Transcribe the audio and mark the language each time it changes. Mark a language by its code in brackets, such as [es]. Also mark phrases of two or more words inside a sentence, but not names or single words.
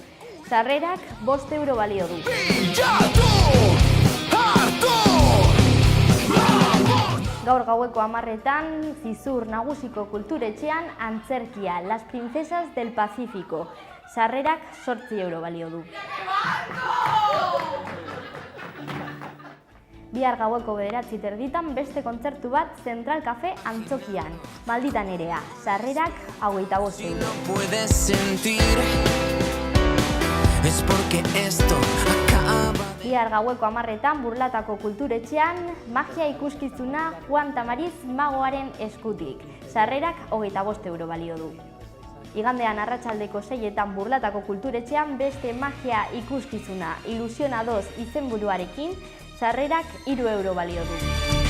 [eu] Sarrerak 5 euro balio du. Gaur gaueko 10:00 Zizur Nagusiko Kulturetxean antzerkia Las Princesas del Pacífico. Sarrerak 8 euro balio du. Bihar gaueko 9:00 terditan beste kontzertu bat Central Cafe Antzokian. Maldita Nerea. Sarrerak 25 euro. [es] No puedes sentir, es porque esto acaba. [eu] Bihar gaueko 10:00 Burlatako Kulturetxean magia ikuskizuna Juan Tamariz magoaren eskutik. Sarrerak 25 euro balio du. Igandean arratsaldeko 6:00 Burlatako Kulturetxean beste magia ikuskizuna Ilusionados izenburuarekin sarrerak 3 euro balio du.